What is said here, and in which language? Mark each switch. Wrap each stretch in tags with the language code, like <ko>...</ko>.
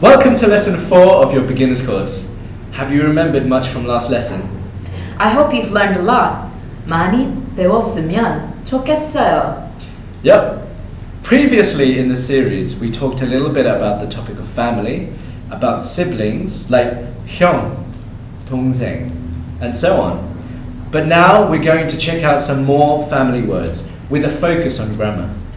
<en>Welcome to lesson 4 of your beginner's course. Have you remembered much from last lesson? I hope you've learned a lot.</en> <ko>많이 배웠으면 좋겠어요.</ko> <en>Yep. Previously in the series, we talked a little bit about the topic of family, about siblings like 형, 동생, and so on. But now we're going to check out some more family words with a focus on grammar.</en>